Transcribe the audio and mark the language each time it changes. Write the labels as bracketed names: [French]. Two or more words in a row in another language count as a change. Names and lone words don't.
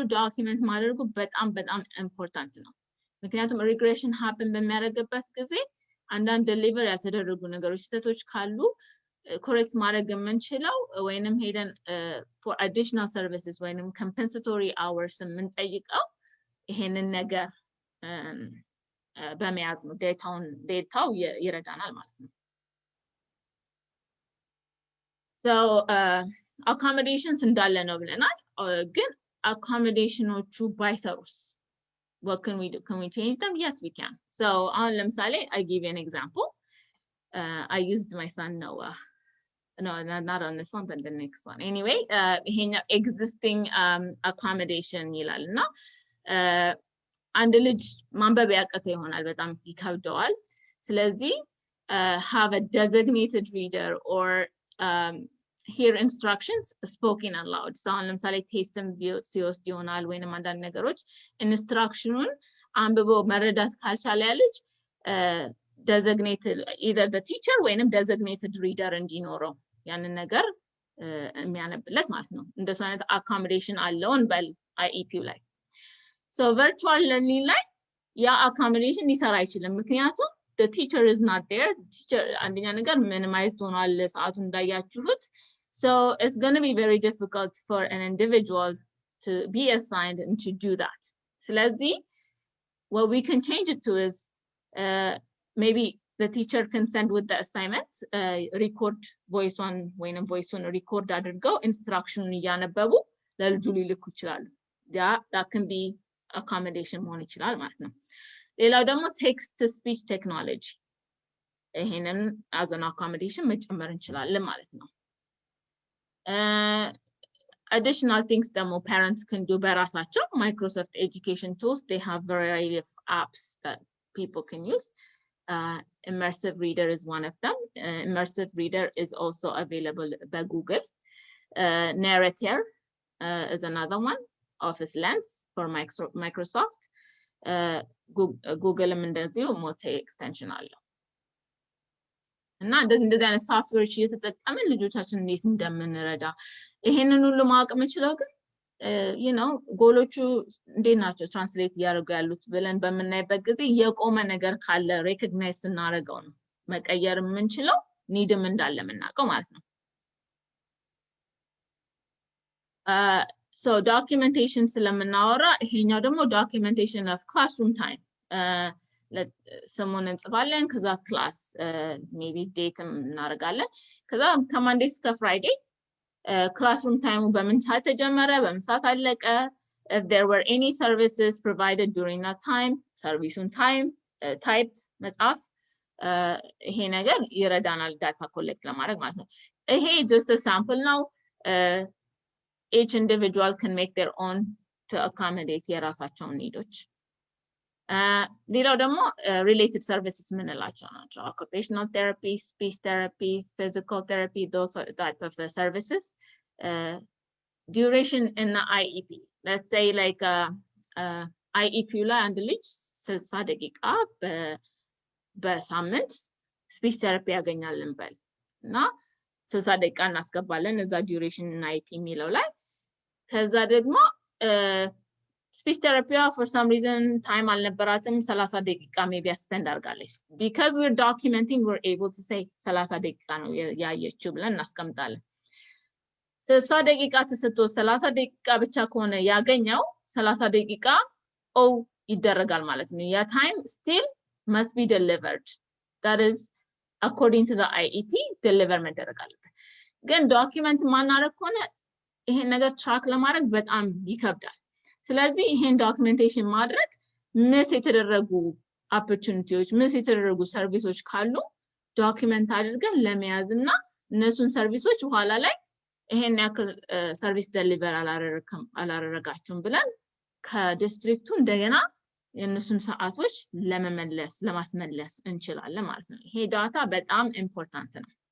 [Amharic] ዶክመንት ማድረጉ በጣም ኢምፖርታንት ነው ምክንያቱም ሪግሬሽን ሃፕን በሚያደርግበት ጊዜ አንዳንድ ዴሊቨር ያልተደረጉ ነገሮች ስህተቶች ካሉ ኮሬክት ማድረግ የምንችለው ወይንም ሄደን [English] for additional services [Amharic] ወይንም [English] compensatory hours [Amharic] የምንጠይቀው ይሄንን ነገር በመያዝ ነው ዴታው ይረዳናል ማለት ነው [English] so accommodations [Amharic] እንዳለ ነው ብለናል ግን accommodationዎቹ ባይሰሩስ [English] what can we do can we change them yes we can so ለምሳሌ I give you an example I used my son Noah no not on this one but the next one anyway [Amharic] ይሄኛው [English] existing accommodation [Amharic] ይላልና አንድ ልጅ ማንበብ ያቀተው ይሆናል በጣም ይከብደዋል ስለዚህ [English] have a designated reader or hear instructions spoken aloud so [Amharic] ለምሳሌ ቴስትን ሲወስድ ይሆናል ወይንም አንዳንድ ነገሮች ኢንስትራክሽኑን አንብቦ መረዳት ካልቻለ ያለች [English] designated either the teacher [Amharic] ወይንም [English] designated reader [Amharic] እንዲኖረው ያንን ነገር የሚያነብለት ማለት ነው እንደሱ አይነት accommodation አለውን በል IEP ላይ so [English] virtual learning [Amharic] ላይ ያ accommodation ሊሰራ አይችልም ምክንያቱም [English] the teacher is not there [Amharic] teacher አንደኛ ነገር minimized ሆኗል ሰዓቱ እንዳያችሁት [English] so it's going to be very difficult for an individual to be assigned and to do that ስለዚህ what we can change it to is maybe the teacher can send with the assignment record voice one [Amharic] record አድርገው instruction እያነበቡ ለልጁ ሊልኩ ይችላሉ [English] that can be accommodation [Amharic] መሆን ይችላል ማለት ነው ሌላው ደግሞ [English] text to speech technology ይሄንን as an accommodation [Amharic] መጨመር እንችላለን ማለት ነው [English] additional things ደግሞ parents can do በራሳቸው Microsoft education tools they have variety of apps that people can use immersive reader is one of them immersive reader is also available by Google narrator is another [Amharic] one Office Lens for Microsoft Google እንደዚሁ multi extension አለው እና እንደዚህ አይነት ሶፍትዌሮች እየተጠቀምን ልጆቻችን እንዴት እንደምንረዳ ይሄንን ሁሉ ማወቅ የምንችለው ግን [English] you know [Amharic] ጎሎቹ እንዴት ናቸው ትራንስሌት ያደርጉ ያሉት ብለን በመናይበት ጊዜ የቆመ ነገር ካለ ሪኮግናይዝ እናደርገው ነው መቀየር የምንችለው ኒድም እንዳለ የምናውቀው ማለት ነው [English] so documentation [Amharic] ስለምናወራ ይሄኛው ደግሞ [English] documentation of classroom time someone [Amharic] እንጽፋለን ከዛ ክላስ maybe date እናደርጋለን ከዛ ከማንዴ እስከ ፍራይዴ [English] classroom time [Amharic] በምን ሰዓት ተጀመረ በምን ሰዓት አለቀ [English] if there were any services provided during that time service time type [Amharic] መጻፍ ይሄ ነገር ይረዳናል ዳታ ኮሌክት ለማድረግ ማለት ነው [English] ይሄ just a sample ነው each individual can make their own to accommodate [Amharic] የራሳቸውን ኒዶች ሌላው ደግሞ [English] related services [Amharic] ምንላቸው ናቸው [English] occupational therapy speech therapy physical therapy those type of services duration in the IEP let's say like IEP [Amharic] ላይ አንድ ልጅ 60 ደቂቃ በሳምንት [English] speech therapy [Amharic] ያገኛል እንበል እና 60 ደቂቃ እናስገባለን እዛ [English] duration in IEP [Amharic] የሚለው ላይ ከዛ ደግሞ [English] speech therapy for some reason time [Amharic] አልነበራትም 30 ደቂቃ maybe spend አድርጋለች [English] because we're documenting we're able to say [Amharic] 30 ደቂቃ ነው ያየችው ብለን እናስቀምጣለን 60 ደቂቃ ተሰጥቶ 30 ደቂቃ ብቻ ከሆነ ያገኘው 30 ደቂቃ ይደረጋል ማለት ነው [English] ያ time still must be delivered that is according to the IEP [Amharic] deliver መደረግ አለበት ግን ዶክመንት ማናረግ ከሆነ ይሄን ነገር ትራክ ለማድረግ በጣም ይከብዳል ስለዚህ ይሄን ዶክመንቴሽን ማድረግ ምስ የተደረጉ opportunities ምስ የተደረጉ ሰርቪሶች ካሉ ዶክመንት አድርገን ለመያዝና እነሱን ሰርቪሶች በኋላ ላይ ይሄን ያክል ሰርቪስ ዴሊቨር አላረጋችሁም ብለን ከዲስትሪክቱ እንደገና የነሱን ሰዓቶች ለማስመለስ እንችላለን ማለት ነው ይሄ ዳታ በጣም ኢምፖርታንት ነው